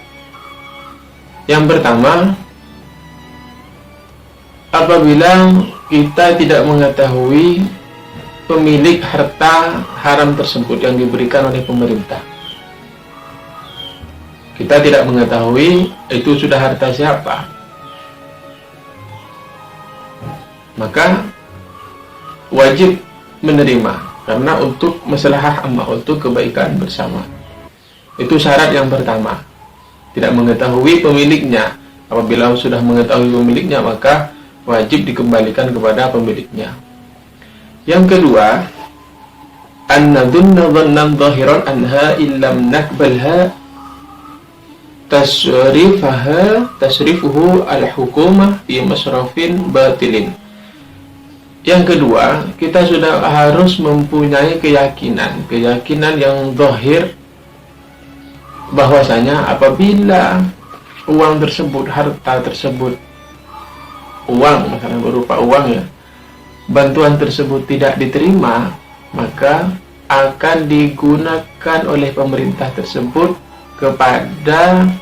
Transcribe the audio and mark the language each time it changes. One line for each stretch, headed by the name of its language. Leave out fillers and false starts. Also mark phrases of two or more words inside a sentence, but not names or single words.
Indonesian: Yang pertama, apabila kita tidak mengetahui pemilik harta haram tersebut yang diberikan oleh pemerintah, kita tidak mengetahui itu sudah harta siapa, maka wajib menerima, karena untuk
Arabic: مصلحة عامة,
Indonesian: untuk kebaikan bersama. Itu syarat yang pertama, tidak mengetahui pemiliknya. Apabila sudah mengetahui pemiliknya, maka wajib dikembalikan kepada pemiliknya. Yang kedua,
Arabic: أن نظن ظنا ظاهرا أنها إن لم نقبلها تصرفها الحكومة في مصرف باطل.
Indonesian: Yang kedua, kita sudah harus mempunyai keyakinan yang zahir, bahwasanya apabila uang tersebut, harta tersebut, uang misalnya berupa uang ya, bantuan tersebut tidak diterima, maka akan digunakan oleh pemerintah tersebut kepada